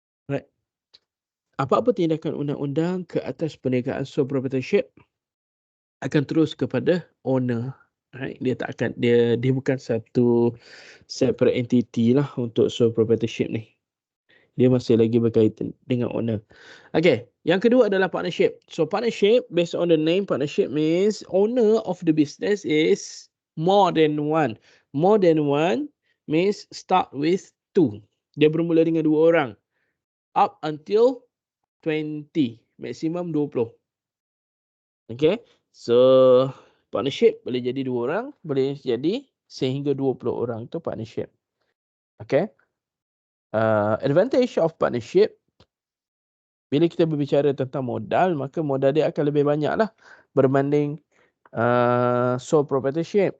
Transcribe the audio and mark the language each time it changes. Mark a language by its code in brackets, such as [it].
[ms] Right. Apa-apa tindakan undang-undang ke atas perniagaan sole proprietorship akan terus kepada owner. Right. Dia tak akan, dia bukan satu separate entity lah untuk sole proprietorship ni. Dia masih lagi berkaitan dengan owner. Okay, yang kedua adalah partnership. [en] So partnership, based on the name, partnership means owner of the business is more than one. More than one means start with two. [ms] Dia bermula dengan 2 orang. [en] Up until 20. Maximum 20. [ms] Okay, so partnership boleh jadi 2 orang, boleh jadi sehingga 20 orang. Itu partnership. Okay. [en] Advantage of partnership, [ms] bila kita berbicara tentang modal, maka modal dia akan lebih banyak lah berbanding sole proprietorship.